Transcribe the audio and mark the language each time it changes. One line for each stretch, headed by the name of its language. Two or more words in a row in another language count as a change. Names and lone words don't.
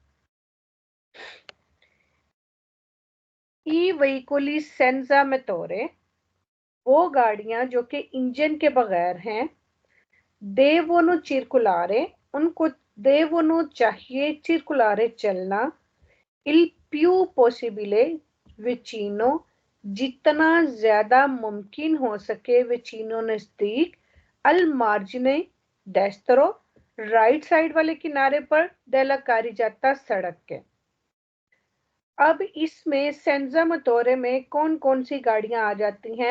Italian: i veicoli senza motore,
Urdu: وہ گاڑیاں جو کہ انجن کے بغیر ہیں.
Italian: devono circolare,
Urdu: ان کو دیوونو چاہیے چرکولارے چلنا.
Italian: इल più possibile vicino,
Urdu: جتنا زیادہ ممکن ہو سکے وچینو نزدیک.
Italian: al margine destro,
Urdu: رائٹ سائیڈ والے کنارے پر,
Italian: della carreggiata
Urdu: سڑک کے. اب اس میں
Italian: senza motore
Urdu: میں کون کون سی گاڑیاں آ جاتی ہیں.